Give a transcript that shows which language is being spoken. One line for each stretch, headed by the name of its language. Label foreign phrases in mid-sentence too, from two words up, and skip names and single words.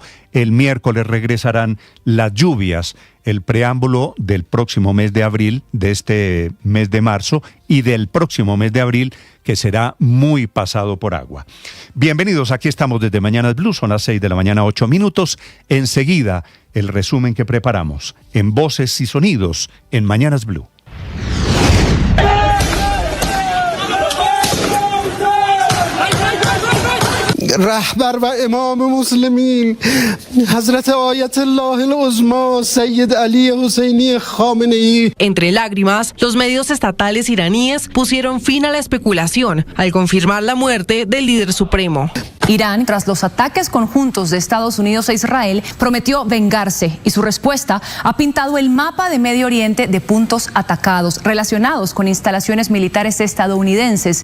Spanish: El miércoles regresarán las lluvias, el preámbulo del próximo mes de abril, de este mes de marzo y del próximo mes de abril, que será muy pasado por agua. Bienvenidos, aquí estamos desde Mañanas Blue, son las 6 de la mañana, 8 minutos. Enseguida, el resumen que preparamos en Voces y Sonidos en Mañanas Blue.
Persian: رهبر و امام مسلمین حضرت آیت الله العظما سید علی حسینی خامنه‌ای.
Spanish: Entre lágrimas, los medios estatales iraníes pusieron fin a la especulación al confirmar la muerte del líder supremo. Irán, tras los ataques conjuntos de Estados Unidos e Israel, prometió vengarse y su respuesta ha pintado el mapa de Medio Oriente de puntos atacados relacionados con instalaciones militares estadounidenses.